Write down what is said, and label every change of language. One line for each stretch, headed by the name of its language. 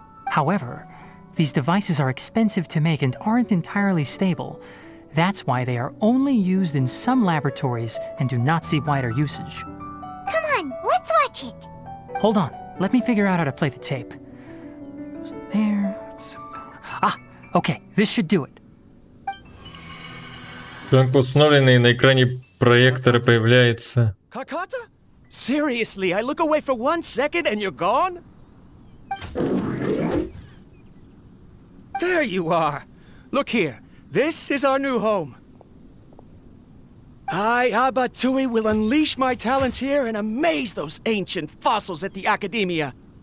English: However, these devices are expensive to make and aren't entirely stable. That's why they are only used in some laboratories and do not see wider usage. Come on, let's watch it. Hold on, let me figure out how to play the tape. Goes there. Ah, okay, this should do it.
Russian: Пленка установлена, и на экране проектора появляется...
English: Kakata? Seriously, I look away for 1 second and you're gone? There you are. Look here. This is our new home. I, Abatui, will unleash my talents here and amaze those ancient fossils at the Academia.